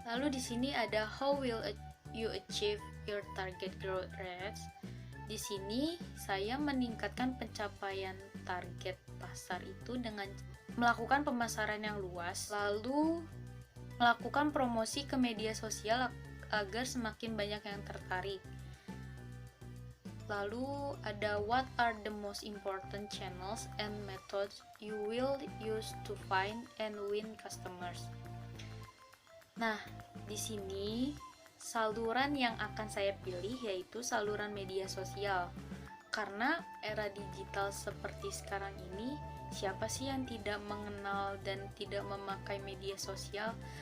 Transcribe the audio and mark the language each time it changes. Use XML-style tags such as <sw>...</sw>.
<id>Lalu di sini ada</id> <en>how will you achieve your target growth rates.</en> <id>Di sini saya meningkatkan pencapaian target pasar itu dengan melakukan pemasaran yang luas, lalu melakukan promosi ke media sosial agar semakin banyak yang tertarik. Lalu ada</id> <en>what are the most important channels and methods you will use to find and win customers.</en> <id>Nah, di sini saluran yang akan saya pilih yaitu saluran media sosial. Karena era digital seperti sekarang ini, siapa sih yang tidak mengenal dan tidak memakai media sosial?</id>